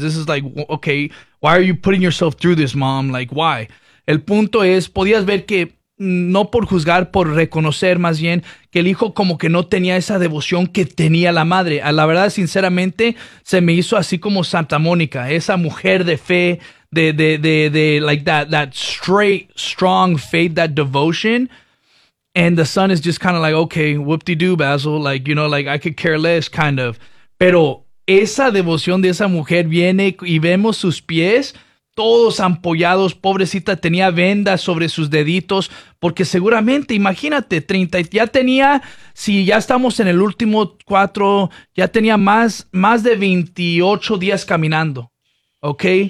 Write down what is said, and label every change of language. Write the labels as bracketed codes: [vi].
[en] This is like, okay, why are you putting yourself through this, mom? Like, why? [es] El punto es, podías ver que, no por juzgar, por reconocer más bien que el hijo como que no tenía esa devoción que tenía la madre. La verdad, sinceramente, se me hizo así como Santa Mónica, esa mujer de fe, de [en] like that straight, strong faith, that devotion. And the son is just kind of like, okay, whoop-de-doo, Basil, like, you know, like, I could care less, kind of. [es] Pero esa devoción de esa mujer viene y vemos sus pies, todos ampollados, pobrecita, tenía vendas sobre sus deditos, porque seguramente, imagínate, 30, ya tenía, si ya estamos en el último 4, ya tenía más de 28 días caminando, ¿ok?